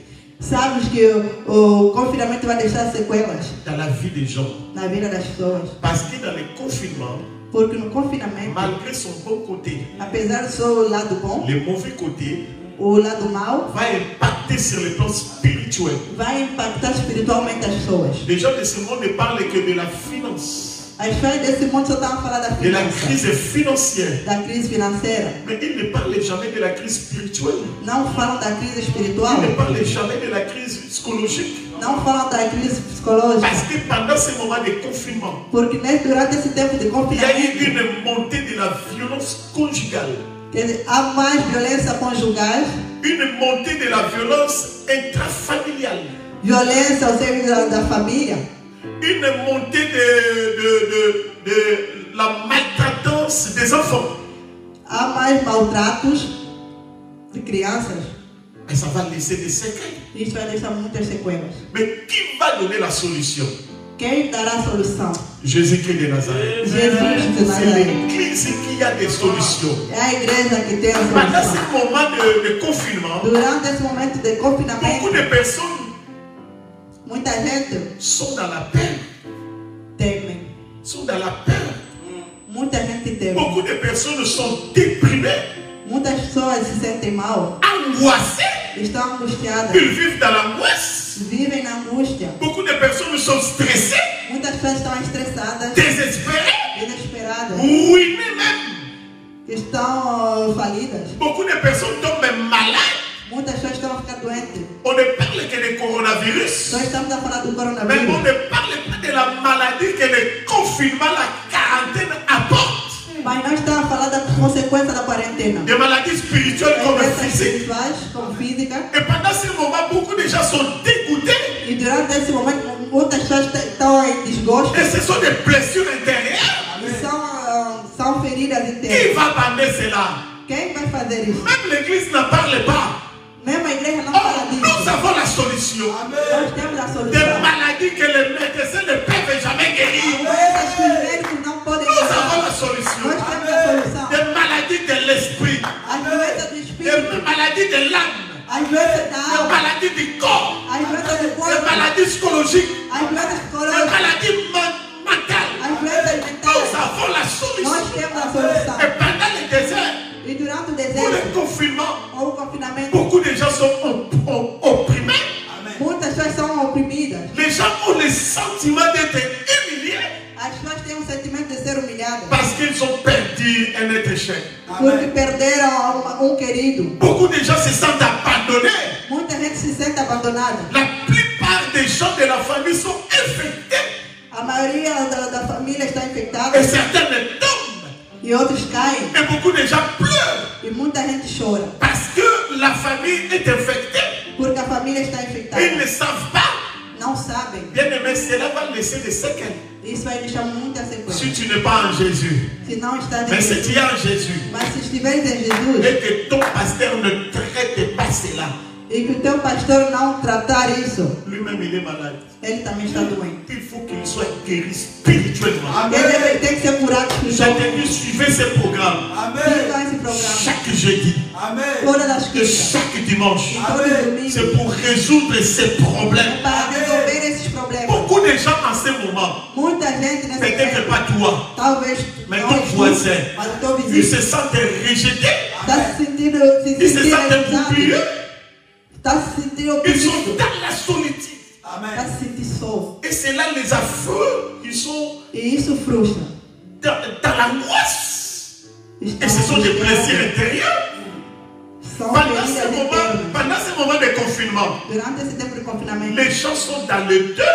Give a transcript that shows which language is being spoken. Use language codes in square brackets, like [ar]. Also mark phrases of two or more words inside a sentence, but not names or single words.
[pt] Sabes que o confinamento vai deixar sequelas [fr] dans la vie des gens. [pt] Na vida das pessoas. [fr] Parce que dans le confinement, [pt] porque no confinamento, [fr] malgré son bon côté, [pt] apesar do seu lado bom, [fr] le mauvais côté, [pt] o lado mau, [fr] vai impacter sur le plan spirituel. [pt] Vai impactar espiritualmente as pessoas. [fr] Les gens de ce monde ne parlent que de la finance. [pt] As pessoas desse mundo só estão a falar da finança, [fr] de la crise financière. [pt] Da crise financeira. [fr] Mais ils ne parlent jamais de la crise spirituelle. [pt] Não falam da crise espiritual. [fr] Ils ne parlent jamais de la crise psychologique. [pt] Não falam da crise psicológica. [fr] Parce que pendant ce moment de confinement, [pt] porque durante esse tempo de confinamento, [fr] il y a eu une montée de la violence conjugale. [pt] Há mais violência conjugal. [fr] Une montée de la violence intrafamiliale. [pt] Violência ao seio da família. [fr] Une montée de la maltraitance des enfants. [pt] Há mais maltratos de crianças. [fr] Et ça va laisser des séquelles. [pt] Isso vai deixar muitas sequelas. [fr] Mais qui va donner la solution? [pt] Quem dará a solução? [fr] Jésus-Christ de Nazareth. [pt] Jesus de Nazaré. [fr] C'est l'église qui a des solutions. [pt] É a igreja que tem a solução. [fr] Pendant ce moment de confinement, [pt] durante esse momento de confinamento, [fr] beaucoup de personnes [pt] muita gente [fr] sont dans la peur. [pt] Temem. [fr] Sont dans la peur. [pt] Muita gente teme. [fr] Beaucoup de personnes sont déprimées. [pt] Muitas pessoas se sentem mal. [fr] Angoissées. [pt] Estão angustiadas. [fr] Ils vivent dans l'angoisse. [pt] Vivem na angústia. [fr] Beaucoup de personnes sont stressées. [pt] Muitas pessoas estão estressadas. [fr] Desespérées. [pt] Desesperadas. [fr] Ruinées même. [pt] Estão falidas. [fr] Beaucoup de personnes tombent malades. [pt] Muitas pessoas estão a ficar doentes. [fr] On ne parle que de coronavirus. [pt] Nós estamos a falar do coronavírus. [fr] Mais on ne parle pas de la maladie que le confinement, la quarantaine apporte. [pt] Mas nós estamos a falar da consequência da quarentena. [fr] Des maladies spirituelles comme physiques. [pt] Como física. [fr] Et pendant ce moment, beaucoup de gens sont dégoûtés. [pt] E durante esse momento, muitas pessoas estão em desgosto. [fr] Et ce sont des blessures intérieures. [pt] São feridas internas. [fr] Qui va bander cela? [pt] Quem vai fazer isso? [fr] Même l'église n'en parle pas. [pt] Mesmo a igreja não fala disso. [fr] Nous avons la solution. [pt] Nós temos a solução. [fr] Des maladies que les médecins ne peuvent jamais guérir. [pt] Doenças que os médicos não podem [fr] Nous [pt] curar. [fr] avons la solution. [pt] Nós temos a solução. [fr] Des maladies de l'esprit. [pt] As doenças do espírito. [fr] Des maladies de l'âme. [pt] As doenças da [fr] Des [pt] alma. [fr] maladies du corps. [pt] As doenças do corpo. [fr] Des maladies psychologiques. [pt] As doenças [fr] Des [pt] psicológicas. [fr] maladies mentales. [pt] As doenças mentais. [fr] Nous avons la solution. [pt] Nós temos a solução. [fr] Et pendant le désert, [pt] E durante o [fr] pour [pt] deserto, [fr] le confinement, [pt] ou o confinamento, [fr] beaucoup de gens sont opprimés. [pt] muitas pessoas são oprimidas. [fr] Les gens ont le sentiment d'être humiliés. [pt] As pessoas têm um sentimento de ser humilhadas. [fr] Parce qu'ils ont perdu un être cher. [pt] Porque perderam querido. [fr] Beaucoup de gens se sentent abandonnés. [pt] Muita gente se sente abandonada. [fr] La plupart des gens de la famille sont infectés. [pt] A maioria da família está infectada. [fr] Et certains ne tombent. [pt] E outros caem. [fr] Et beaucoup de gens pleurent. [pt] E muita gente chora. [fr] Parce que la famille est infectée. [pt] Porque a família está infectada. [fr] Ils ne savent pas. [pt] Não sabem. [fr] Bien aimé, cela va laisser des séquelles. [pt] Isso vai deixar muita sequela. [fr] Si tu n'es pas en Jésus. [pt] Se não está [fr] Mais si [pt] Jesus. [fr] tu es en Jésus. [pt] Mas se estiveres em Jesus. [fr] Et que ton pasteur ne traite pas cela. [pt] E que o teu pastor não tratar isso. [fr] Lui-même, il est malade. [pt] Ele também está doente. [fr] Il faut qu'il soit guéri spirituellement. [pt] Ele tem que ser curado [fr] J'ai [pt] espiritualmente. [fr] dit, suivez ce programme. [pt] Sigam esse programa. [fr] Chaque jeudi. [pt] Todas as [fr] Et [pt] quintas. [fr] chaque dimanche. [pt] Todos os domingos. [fr] C'est pour résoudre ces problèmes. [pt] Para resolver esses problemas. [fr] Beaucoup de gens en ce moment, [pt] Muita gente nesse [fr] peut-être [pt] tempo. [fr] pas toi, [pt] Talvez [fr] mais [pt] não [fr] ton [pt] escute, [fr] voisin, [pt] mas o teu [fr] ils [pt] vizinho [fr] se sentent rejetés. [pt] está se sentindo [fr] Ils se sentent [pt] realizado. [fr] oubliés. [pt] Está se sentindo [fr] Ils sont [pt] oprimido. [fr] dans la solitude. Et c'est là les affreux qui sont dans l'angoisse. Et ce sont des plaisirs intérieurs. Pendant ce moment de confinement, les gens sont dans le deuil.